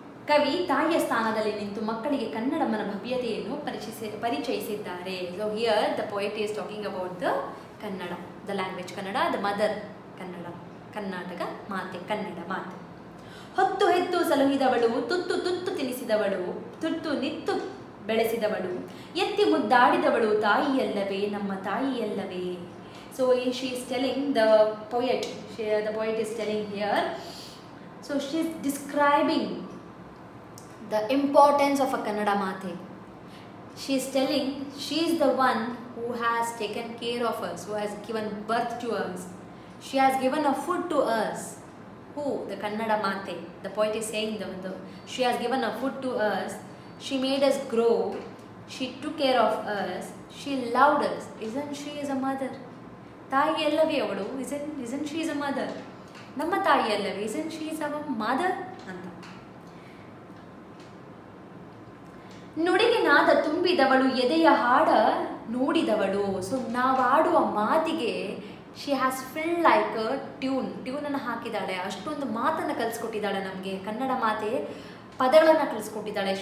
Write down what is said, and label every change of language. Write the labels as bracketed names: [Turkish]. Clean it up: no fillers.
[Kannada] ಕವಿ ತಾಯಿಯ ಸ್ಥಾನದಲ್ಲಿ ನಿಂತು ಮಕ್ಕಳಿಗೆ ಕನ್ನಡಮ್ಮನ ಭವ್ಯತೆಯನ್ನು ಪರಿಚಯಿಸಿದ್ದಾರೆ. [English] So here the poet is talking about the Kannada, the language Kannada, the mother Kannada, [Kannada] Karnataka ಮಾತೆ, ಕನ್ನಡ ಮಾತೆ. ಹೊತ್ತು ಹೆತ್ತು ಸಲುಹಿದವಳು, ತುತ್ತು ತುತ್ತು ತಿನಿಸಿದವಳು, ತುತ್ತು ನಿತ್ತು ಬೆಳೆಸಿದವಳು, ಎತ್ತಿ ಮುದ್ದಾಡಿದವಳು ತಾಯಿಯಲ್ಲವೇ, ನಮ್ಮ ತಾಯಿಯಲ್ಲವೇ. [English] So she is telling, the poet is telling here, so she is describing the importance of a Kannada Mate. She is telling she is the one who has taken care of us, who has given birth to us. She has given a food to us. who the Kannada Mate, the poet is saying she has given a food to us, she made us grow, she took care of us, she loved us. Isn't she is a mother? [Kannada] ತಾಯಿ ಅಲ್ಲವೇ ಅವಳು? [English] isn't she is a mother? [Kannada] ನಮ್ಮ ತಾಯಿ ಅಲ್ಲವೇ? [English] isn't she is our mother [Kannada] ಅಂತ. ನುಡಿಗೆ ನಾದ ತುಂಬಿದವಳು, ಎದೆಯ ಹಾಡ ನುಡಿದವಳು. ಸೊ ನಾವು ಆಡುವ ಮಾತಿಗೆ [English] she has feel like [Kannada] ಟ್ಯೂನನ್ನು ಹಾಕಿದ್ದಾಳೆ. ಅಷ್ಟೊಂದು ಮಾತನ್ನು ಕಲಿಸ್ಕೊಟ್ಟಿದ್ದಾಳೆ ನಮಗೆ. ಕನ್ನಡ ಮಾತೆ ಪದಗಳನ್ನು ಕಲಿಸ್ಕೊಟ್ಟಿದ್ದಾಳೆ.